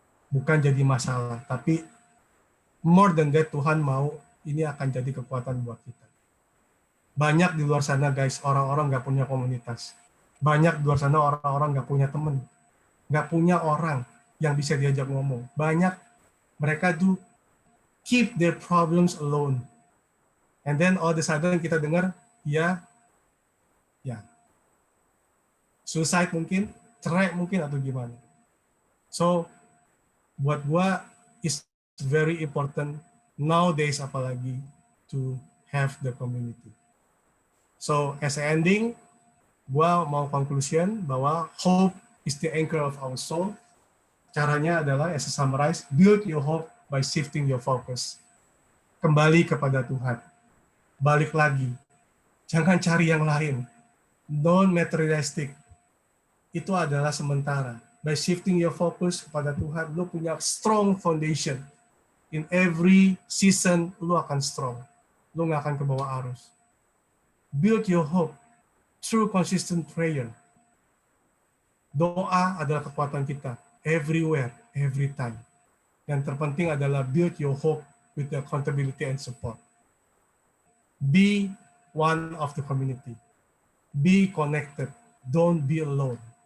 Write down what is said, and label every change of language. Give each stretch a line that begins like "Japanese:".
Indonesian: Bukan jadi masalah, tapi
English: more than that,
Indonesian: Tuhan mau ini akan jadi kekuatan buat kita. Banyak di luar sana, guys, orang-orang nggak punya komunitas. Banyak di luar sana orang-orang nggak punya teman. Nggak punya orang yang bisa diajak ngomong. Banyak mereka tuh
English: keep their problems alone. And then all of a sudden
Indonesian: kita dengar, ya, suicide mungkin, cerai mungkin, atau gimana.
English: So,
Indonesian: buat gua
English: is very important nowadays
Indonesian: apalagi
English: to have the community. So as a ending,
Indonesian: gua mau
English: conclusion
Indonesian: bahwa
English: hope is the anchor of our soul.
Indonesian: Caranya adalah,
English: as a summarize, build your hope by shifting your focus.
Indonesian: Kembali kepada Tuhan. Balik lagi. Jangan cari yang lain.
English: Don't materialistic.
Indonesian: Itu adalah sementara.
English: By shifting your focus
Indonesian: kepada Tuhan, lu punya
English: strong foundation. In every season,
Indonesian: lu akan strong. Lu nggak akan ke bawah arus.
English: Build your hope through consistent prayer.
Indonesian: Doa adalah kekuatan kita.
English: Everywhere, every time.
Indonesian: Yang terpenting adalah
English: build your hope with the accountability and support. Be one of the community. Be connected. Don't be alone.